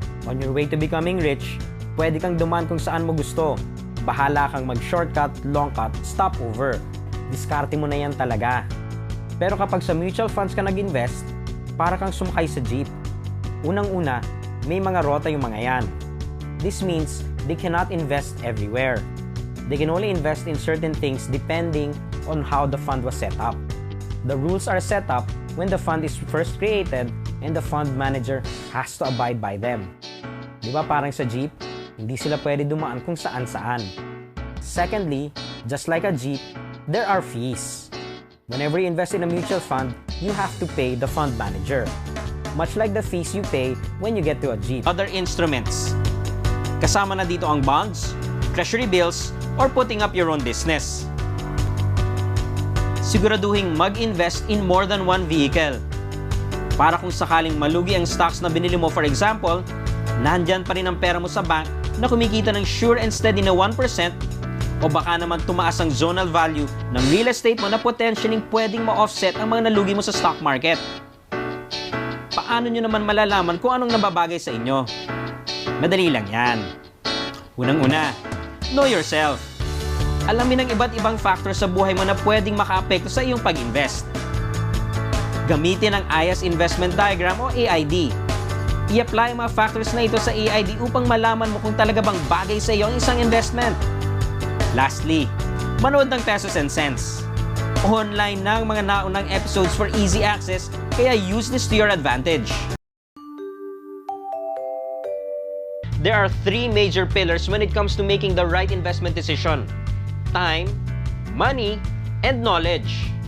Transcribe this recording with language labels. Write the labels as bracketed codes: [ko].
[en] On your way to becoming rich, [tl] pwede kang dumaan kung saan mo gusto. Bahala kang mag-shortcut, long-cut, stopover. Diskarte mo na yan talaga. Pero kapag sa mutual funds ka nag-invest, para kang sumakay sa jeep. Unang-una, may mga rota yung mga yan. [en] This means they cannot invest everywhere. They can only invest in certain things depending on how the fund was set up. The rules are set up when the fund is first created and the fund manager has to abide by them. [tl] Di ba parang sa jeep, hindi sila pwede dumaan kung saan-saan. [en] Secondly, just like a jeep, there are fees. Whenever you invest in a mutual fund, you have to pay the fund manager. Much like the fees you pay when you get to a jeep. Other instruments. [tl] Kasama na dito ang [en] bonds, treasury bills, or putting up your own business. [tl] Siguraduhin mag-invest [en] in more than one vehicle. [tl] Para kung sakaling malugi ang stocks na binili mo, [en] for example, [tl] nandyan pa rin ang pera mo sa bank na kumikita ng [en] sure and steady [tl] na 1%, o baka naman tumaas ang zonal value ng real estate mo na potentially pwedeng ma-offset ang mga nalugi mo sa stock market. Paano nyo naman malalaman kung anong nababagay sa inyo? Madali lang yan. [en] Unang-una, know yourself. [tl] Alamin ang iba't ibang factors sa buhay mo na pwedeng makaapekto sa iyong pag-invest. Gamitin ang IAS Investment Diagram o AID. I-apply ang mga factors na ito sa AID upang malaman mo kung talaga bang bagay sa iyo ang isang investment. [en] Lastly, [tl] manood ng [en] Pesos and Cents. Online [tl] na ang mga naunang [en] episodes for easy access, kaya use this to your advantage. There are three major pillars when it comes to making the right investment decision: time, money, and knowledge.